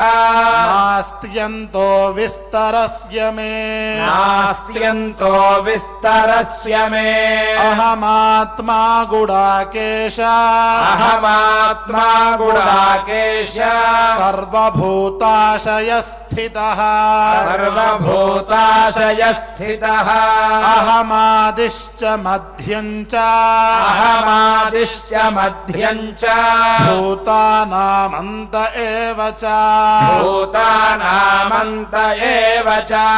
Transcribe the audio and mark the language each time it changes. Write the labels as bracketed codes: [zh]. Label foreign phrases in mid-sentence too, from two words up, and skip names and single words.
[sa] नास्त्यन्तो विस्तरस्य मे नास्त्यन्तो विस्तरस्य मे अहमात्मा गुडाकेश अहमात्मा गुडाकेश सर्वभूताशयस्थितः స్థితః సర్వభూతాశయస్థితః అహమాదిశ్చ మధ్యం చ అహమాదిశ్చ మధ్యం చ భూతానామంత ఏవ చ భూతానామంత ఏవ చ